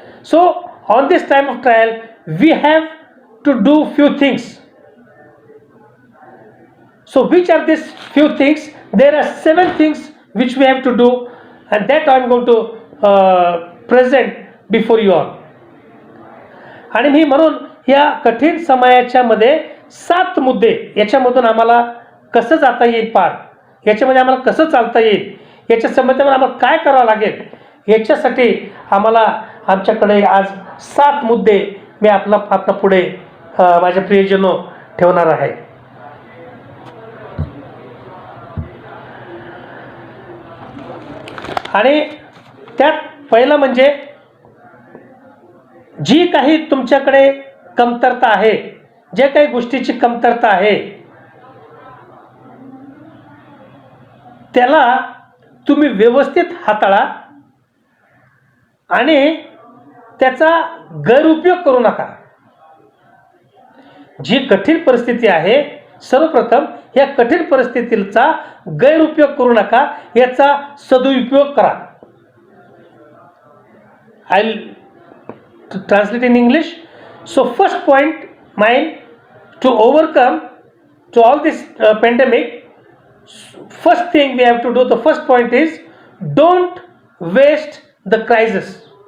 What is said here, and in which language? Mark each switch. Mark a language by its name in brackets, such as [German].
[English] So on this time of trial we have to do few things. So which are these few things? There are 7 things which we have to do, and that I am going to present before you all. [Marathi] आणि मी म्हणून या कठीण समयाच्या मध्ये 7 मुद्दे, याच्यामधून आम्हाला कसं जाता येईल पार, याच्यामध्ये आम्हाला कसं चालता येईल, याच्या संबंधामध्ये आम्हाला काय करावं लागेल, याच्यासाठी आमच्याकडे आज 7 मुद्दे मी आपल्या पुढे माझ्या प्रियजनो ठेवणार आहे. आणि त्यात पहिलं म्हणजे जी काही तुमच्याकडे कमतरता आहे, जे काही गोष्टीची कमतरता आहे, त्याला तुम्ही व्यवस्थित हाताळा आणि त्याचा गैरउपयोग करू नका. जी कठीण परिस्थिती आहे, सर्वप्रथम या कठीण परिस्थितीचा गैरउपयोग करू नका, याचा सदुपयोग करा. [English] I translate in English. So first point mine to overcome to all this pandemic, first thing we have to do, the first point is don't waste the crisis.